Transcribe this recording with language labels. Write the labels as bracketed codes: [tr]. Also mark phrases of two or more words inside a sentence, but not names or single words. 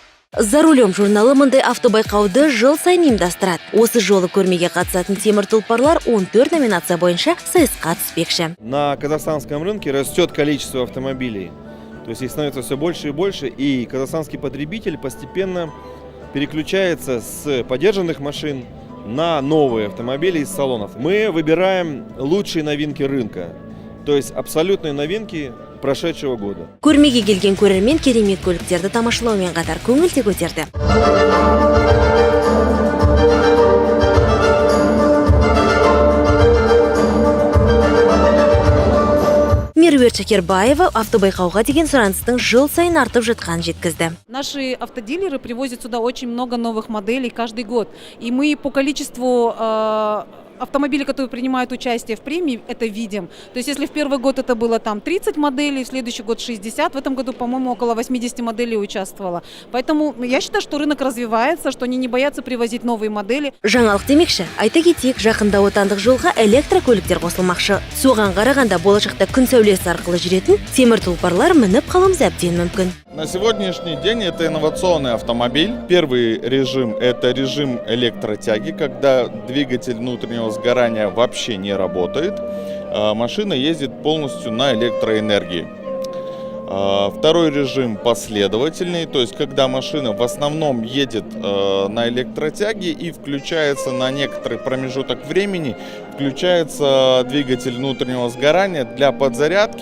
[kk] За рулем журналы мындай автобайқауды жыл сайын ұйымдастырады. Осы жолы көрмеге қатысатын темір тұлпарлар 14 номинация бойынша сайысқа түспекші. [ru] На казахстанском рынке растет количество автомобилей. То есть их становится все больше и больше, и казахстанский потребитель постепенно переключается с подержанных машин на новые автомобили из салонов. Мы выбираем лучшие новинки рынка, то есть абсолютные новинки прошедшего года. [kk] Көрмеге келген көрермен керемет көліктерді тамашалаумен қатар көңіл де көтерді. Меруерт Шакербаева автобайқауға деген сұраныстың жыл сайын артып жатқанын жеткізді. [ru] Наши автодилеры привозят сюда очень много новых моделей каждый год. И мы по количеству автомобилей, которые принимают участие в премии, это видим. То есть если в первый год это было там 30 моделей, в следующий год 60, в этом году, по-моему, около 80 моделей участвовало. Поэтому я считаю, что рынок развивается, что они не боятся привозить новые модели. [kk] Жаңалық демекші, айта кетейік, жақында отандық жолға электрокөліктер қосылмақшы. Соған қарағанда болашақта күн сәулесі арқылы жүретін темір тұлпарлар мініп қалуымыз әбден мүмкін. [ru] На сегодняшний день это инновационный автомобиль. Первый режим – это режим электротяги, когда двигатель внутреннего сгорания вообще не работает. Машина ездит полностью на электроэнергии. Второй режим последовательный, то есть когда машина в основном едет на электротяге и включается на некоторый промежуток времени, включается двигатель внутреннего сгорания для подзарядки.